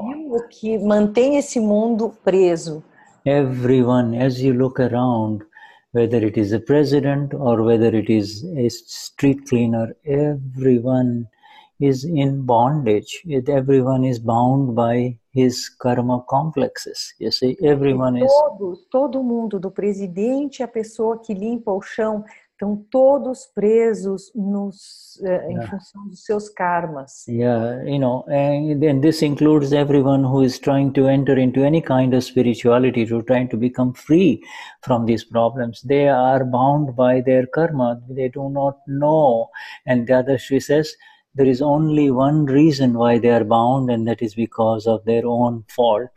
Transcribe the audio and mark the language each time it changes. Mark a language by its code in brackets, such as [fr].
[pt] Ele viu o que mantém esse mundo preso. [en] Everyone, as you look around, whether it is a president or whether it is a street cleaner, everyone is in bondage. Everyone is bound by his karma complexes. You see, everyone is... [pt] Todo mundo, do presidente à pessoa que limpa o chão, estão todos presos em função dos seus karmas. [en] Yeah, and this includes everyone who is trying to enter into any kind of spirituality, to trying to become free from these problems. They are bound by their karma. They do not know. And Dadashri says, there is only one reason why they are bound, and that is because of their own fault.